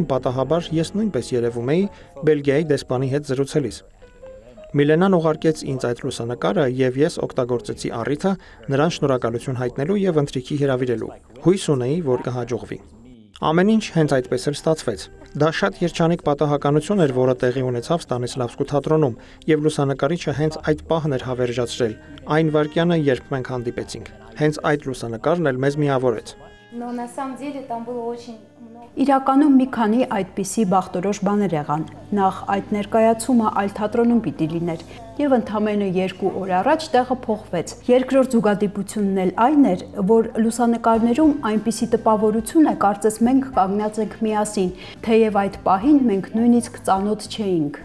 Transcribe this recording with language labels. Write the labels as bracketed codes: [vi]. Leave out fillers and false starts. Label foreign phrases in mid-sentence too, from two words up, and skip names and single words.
[hy] պատահաբար ես նույնպես երևում էի Բելգիայի դեսպանի հետ զրուցելիս։ Միլենան ուղարկեց ինձ այդ լուսանկարը եւ ես օգտագործեցի առիթը նրան շնորհակալություն հայտնելու եւ ընթրիքի հրավիրելու։ Հույս ունեի, որ կհաջողվի։ Ամեն ինչ հենց այդպես էլ ստացվեց։ Դա շատ երջանիկ պատահականություն էր, որը տեղի ունեցավ Ստանիսլավսկու թատրոնում, եւ լուսանկարիչը հենց այդ պահն էր հավերժացրել, այն վայրկյանը, երբ մենք հանդիպեցինք։ Հենց այդ լուսանկարն էլ մեզ միավորեց։ [ru] Но на самом деле там было очень [hy] Իրականում մի քանի այդպիսի բախտորոշ բաներ եղան։ Նախ այդ ներկայացումը այլ թատրոնում պիտի լիներ եւ ընդամենը 2 օր առաջ տեղը փոխվեց։ Երկրորդ զուգադիպությունն էլ այն էր, որ լուսանկարներում այնպիսի տպավորություն է, կարծես մենք կանգնած ենք միասին, թեև այդ պահին մենք նույնիսկ ծանոթ չէինք։